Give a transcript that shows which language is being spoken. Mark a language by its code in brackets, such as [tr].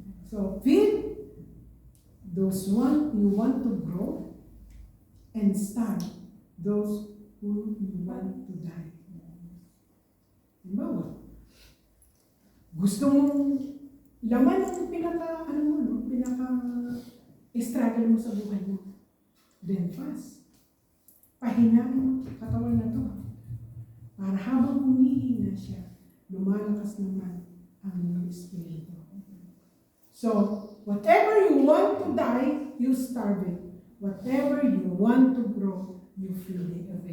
[en] So, feed those you want to grow and starve those who you want to die. [tl] Halimbawa, gusto mong laman ang pinaka-struggle mo sa buhay mo. Then fast. Pahinaan mo katawan na to. Para habang humihina siya, lumalakas naman ang iyong espiritu. [en] So, whatever you want to die, you starve it. Whatever you want to grow, you feed it.